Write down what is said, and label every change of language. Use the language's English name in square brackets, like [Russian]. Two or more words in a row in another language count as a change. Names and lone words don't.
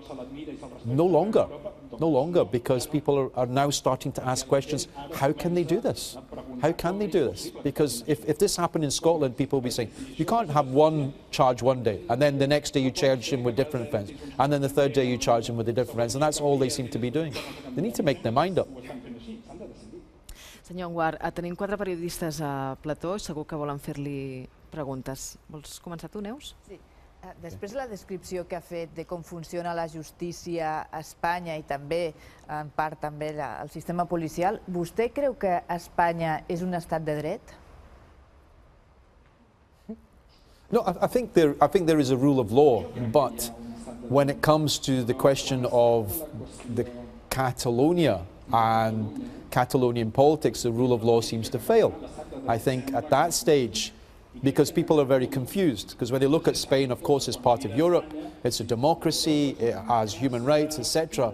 [English] No longer, because people are now starting to ask questions, how can they do this? How can they do this? Because if this happened in Scotland, people will be saying, you can't have one charge one day, and then the next day you charge him with different offence, and then the third day you charge him with a different offence, and that's all they seem to be doing. They need to make their mind up. [Catalan] Senyor Anwar, tenim 4 periodistes a plató i segur que volen fer-li preguntes. Vols començar tu, Neus? Sí. Després de la descripció que ha fet de com funciona la justícia a Espanya i també, en part, també el sistema policial, vostè creu que Espanya és un estat de dret? [English] No, I think there is a rule of law, but when it comes to the question of the Catalonia and Catalonian politics, the rule of law seems to fail. I think at that stage, because people are very confused, because when they look at Spain, of course, it's part of Europe, it's a democracy, it has human rights, etc.